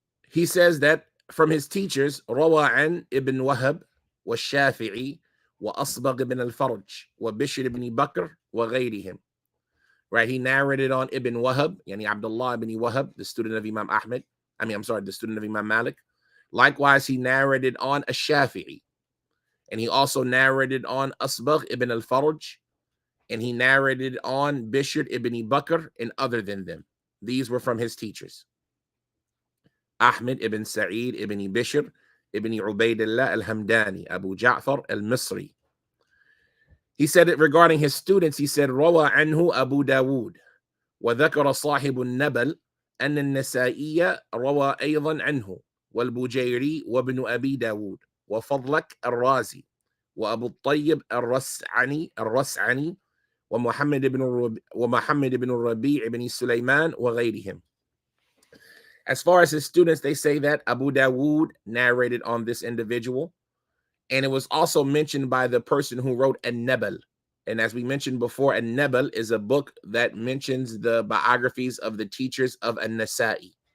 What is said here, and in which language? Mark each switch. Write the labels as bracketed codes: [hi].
[en] He says that from his teachers, [ar] روى عن ابن وهب والشافعي وأصبغ بن الفرج وبشر بن بكر وغيرهم. [en] Right, he narrated on Ibn Wahab, yani Abdullah ibn Wahab, the student of Imam Ahmed. The student of Imam Malik. Likewise, he narrated on Ash-Shafi'i. And he also narrated on Asbagh ibn al-Farj. And he narrated on Bishr ibn Bakr and other than them. These were from his teachers. Ahmad ibn Sa'eed ibn Bishr ibn Ubaidillah al-Hamdani, Abu Ja'far al-Misri. He said it regarding his students. He said, [ar] روى عنه أبو داود وذكر صاحب النبل أن النسائي روى أيضا عنه والبجيري وابن أبي داود وفضلك الرازي وأبو الطيب الرسعني ومحمد بن الربيع بن سليمان وغيرهم. [en] As far as his students, they say that Abu Dawood narrated on this individual. And it was also mentioned by the person who wrote An-Nabal. And as we mentioned before, An-Nabal is a book that mentions the biographies of the teachers of An-Nasa'i.